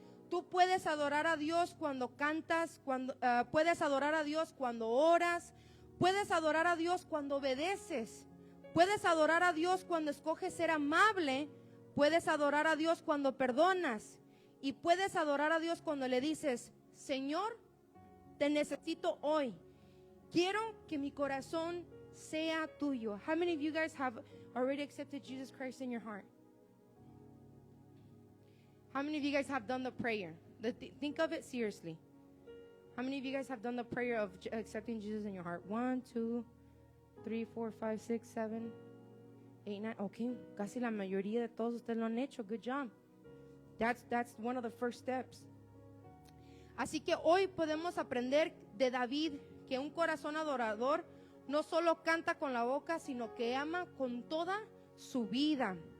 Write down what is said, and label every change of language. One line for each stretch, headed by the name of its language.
Spanish: Tú puedes adorar a Dios cuando cantas, puedes adorar a Dios cuando oras, puedes adorar a Dios cuando obedeces, puedes adorar a Dios cuando escoges ser amable, puedes adorar a Dios cuando perdonas y puedes adorar a Dios cuando le dices: Señor, te necesito hoy. Quiero que mi corazón sea tuyo.
English: How many of you guys have already accepted Jesus Christ in your heart? How many of you guys have done the prayer? Think of it seriously. How many of you guys have done the prayer of accepting Jesus in your heart? 1, 2, 3, 4, 5, 6, 7.
Spanish: Okay, casi la mayoría de todos ustedes lo han hecho.
English: Good job. That's one of the first steps.
Spanish: Así que hoy podemos aprender de David que un corazón adorador no solo canta con la boca, sino que ama con toda su vida.